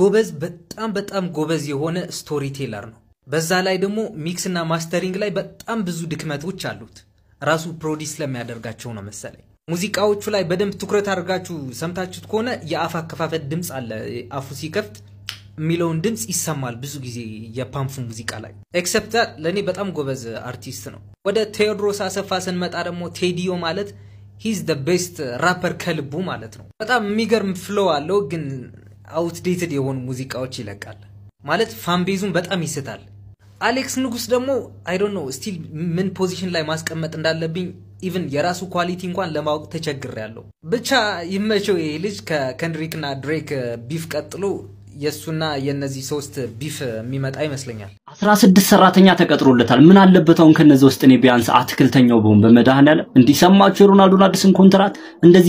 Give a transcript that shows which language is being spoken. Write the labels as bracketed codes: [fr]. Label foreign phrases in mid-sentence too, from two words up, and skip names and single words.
[am] ጎበዝ የሆነ [en] story teller [am] ነው። በዛ ላይ ደግሞ ሚክስ እና ማስተሪንግ ላይ በጣም ብዙ ድክመቶች አሉት። ራሱ ፕሮዲስ ለሚያደርጋቸው ነው መሰለኝ። ሙዚቃዎቹ ላይ በደንብ ትኩረት አድርጋችሁ ሰምታችሁት ከሆነ የአፍ አከፋፈት ድምጽ አለ። አፉ ሲከፍት ሚሊዮን ድምጽ ይሰማል ብዙ ጊዜ የፓምፉ ሙዚቃ ላይ። ኤክሰፕት ለኔ በጣም ጎበዝ አርቲስት ነው። ወደ ቴዎድሮስ አሰፋ ስንመጣ ደግሞ ቴዲዮ ማለት [en] he's the best rapper [am] ከልቡ ማለት ነው። በጣም የሚገርም ፍሎ አለው ግን አውትዴትድ የሆኑ ሙዚቃዎች ይለቃል ማለት ፋን ቤዙን በጣም ይስታል። አሌክስ ንጉስ ደግሞ [en] I don't know still [am] ምን ፖዚሽን ላይ ማስቀመጥ እንዳለብኝ even የራሱ ኳሊቲ እንኳን ለማወቅ ተቸግሬያለሁ። ብቻ ይመቸው ይሄ ልጅ ከከንድሪክ እና ድሬክ ቢፍ ቀጥሎ የሱና የነዚህ ሶስት ቢፍ የሚመጣ ይመስለኛል። 16 ሰራተኛ ተቀጥሮለታል። ምን አለበት አሁን ከነዚህ ውስጥ እኔ ቢያንስ አትክልተኛው በሆን በመዳህናለ እንዲሰማችሁ ሮናልዶና አዲስን ኮንትራት እንደዚህ ይቻላል እንዴ?